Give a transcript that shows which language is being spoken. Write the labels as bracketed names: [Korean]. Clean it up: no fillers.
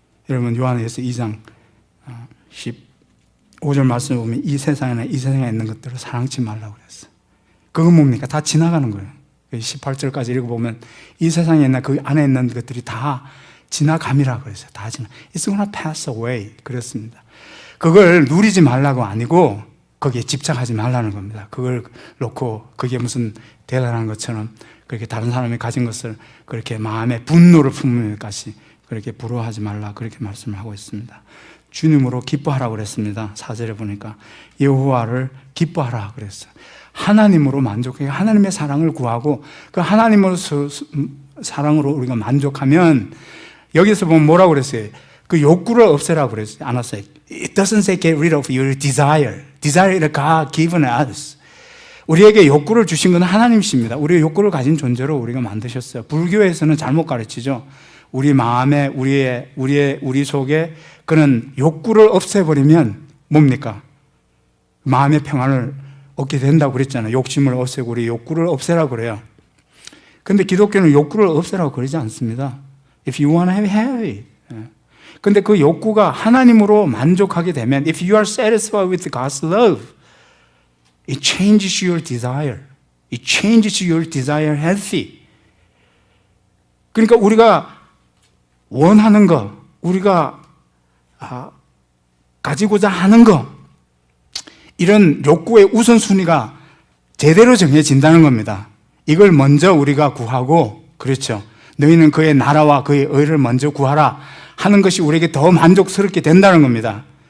[Korean] 여러분 요한에서 2장 15절 말씀을 보면 이 세상에 있는 것들을 사랑치 말라고 그랬어요. 그건 뭡니까? 다 지나가는 거예요. 18절까지 읽어보면 이 세상에 있는 그 안에 있는 것들이 다 지나감이라고 했어요. 다 [English] It's gonna pass away [Korean] 그랬습니다. 그걸 누리지 말라고 아니고 거기에 집착하지 말라는 겁니다. 그걸 놓고 그게 무슨 대단한 것처럼 그렇게 다른 사람이 가진 것을 그렇게 마음에 분노를 품을 것이 그렇게 부러워하지 말라 그렇게 말씀을 하고 있습니다. 주님으로 기뻐하라고 그랬습니다. 4절에 보니까 여호와를 기뻐하라 그랬어요. 하나님으로 만족해 하나님의 사랑을 구하고 그 하나님으로 사랑으로 우리가 만족하면 여기서 보면 뭐라고 그랬어요? 그 욕구를 없애라고 그랬어요. 않았어요. [English] It doesn't say get rid of your desire. Desire God given us. [Korean] 우리에게 욕구를 주신 건 하나님이십니다. 우리의 욕구를 가진 존재로 우리가 만드셨어요. 불교에서는 잘못 가르치죠. 우리 마음에 우리 속에 그런 욕구를 없애버리면 뭡니까? 마음의 평안을 얻게 된다고 그랬잖아요. 욕심을 없애고 우리 욕구를 없애라고 그래요. 근데 기독교는 욕구를 없애라고 그러지 않습니다. [English] If you want to have it. [Korean] 근데 그 욕구가 하나님으로 만족하게 되면 [English] If you are satisfied with God's love, it changes your desire. It changes your desire healthy. [Korean] 그러니까 우리가 원하는 거, 우리가 가지고자 하는 거, 이런 욕구의 우선순위가 제대로 정해진다는 겁니다. 이걸 먼저 우리가 구하고, 그렇죠. 너희는 그의 나라와 그의 의를 먼저 구하라 하는 것이 우리에게 더 만족스럽게 된다는 겁니다.